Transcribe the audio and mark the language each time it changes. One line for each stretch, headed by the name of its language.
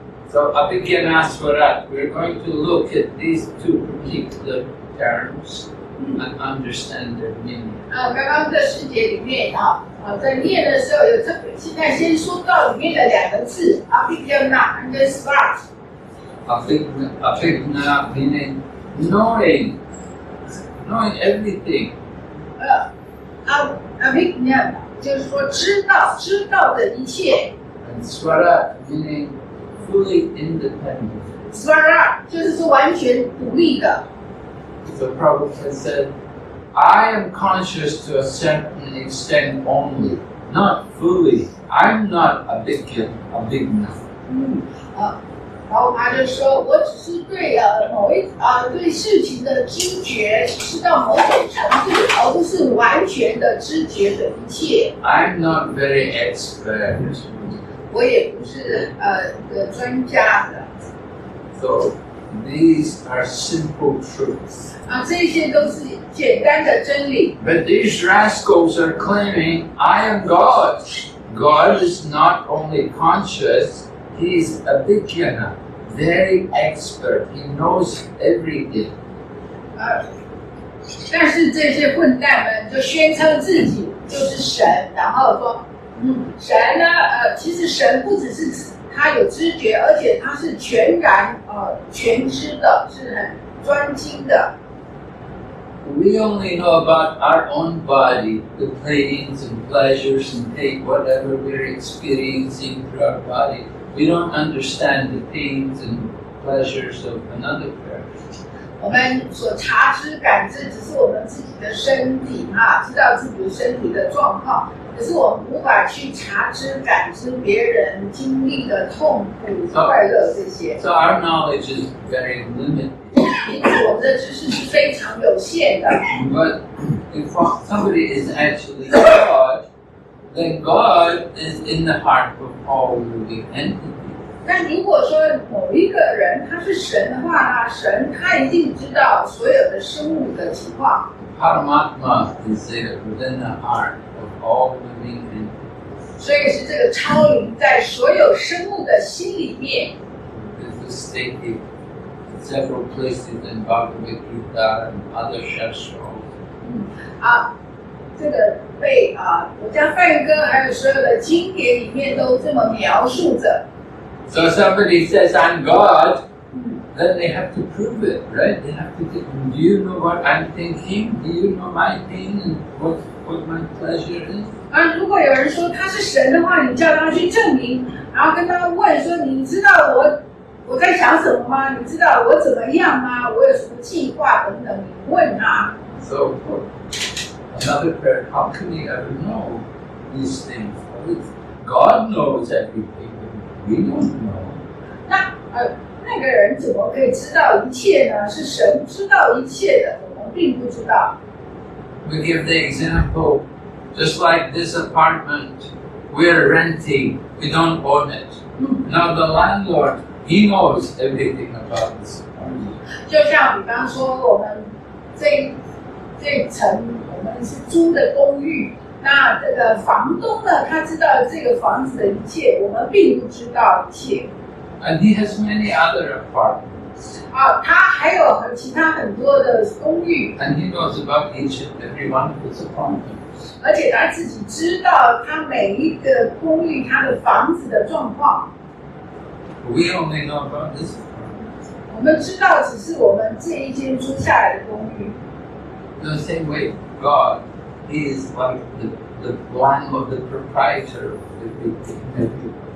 English: So Abhigyana Swarat, we're going to look at these two particular terms and understand their meaning.
Chinese: 刚刚这世界里面在念的时候有现在先说到里面的两个字 Abhigyana and Swarat.
English: Abhigna meaning knowing everything.
Chinese: Abhigyana 就是说知道的一切。
English: And Swarat meaning fully independent.
Chinese: Swarat 就是说完全独立的。
English: So Prabhupada said, I am conscious to a certain extent only, not fully. I'm not a bigna.
Chinese: 然后他就说，我只是对对事情的知觉是到某种程度，而不是完全的知觉的一切。
English: I'm not very expert.
Chinese: 我也不是专家的。
English: So these are simple truths.
Chinese: 这些都是简单的真理。
English: But these rascals are claiming, I am God. God is not only conscious, he is a bigna, very expert. He knows everything.
Chinese: 但是这些混蛋们就宣称自己就是神，然后说，神呢，其实神不只是他有知觉，而且他是全然全知的，是很专精的。
English: We only know about our own body, the pains and pleasures and take whatever we're experiencing through our body. We don't understand the pains and pleasures of another person.
Chinese: 我们所察知感知只是我们自己的身体知道自己身体的状况，可是我们无法去察知感知别人经历的痛苦、快乐这些。
English: So our knowledge is very limited.
Chinese: 因此，我们的知识是非常有限的。
English: But if somebody is actually God, then God is in the heart of all living entities.
Chinese: 那如果说某一个人他是神的话，神他一定知道所有的生物的情况。
English: Paramatma is there within the heart of all living entities.
Chinese: 所以是这个超灵在所有生物的心里面。
English: This is stated several places in Bhagavad Gita and other shastras.
Chinese: 这个被我家梵歌还有所有的经典里面都这么描述着。
English: So somebody says, I'm God, then they have to prove it, right? They have to think, do you know what I'm thinking? Do you know my pain and what my pleasure is?
Chinese: 如果有人说他是神的话，你叫他去证明，然后跟他问说，你知道我在想什么吗？你知道我怎么样吗？我有什么计划等等，你问他。
English: So for another prayer, how can you ever know these things? God knows everything, but we don't know.
Chinese: 那个人怎么可以知道一切呢？是神知道一切的，我们并不知道。
English: We give the example, just like this apartment, we're renting, we don't own it. Now the landlord, he knows everything about this apartment.
Chinese: 就像比方说，我们这层我们是租的公寓，那这个房东呢，他知道这个房子的一切，我们并不知道一切。
English: And he has many other apartments.
Chinese: 他还有其他很多的公寓。
English: And he knows about each and every one of his apartments.
Chinese: 而且他自己知道他每一个公寓他的房子的状况。
English: We only know about this apartment.
Chinese: 我们知道只是我们这一间租下来的公寓。
English: In the same way, God is like the lamb of the proprietor of everything.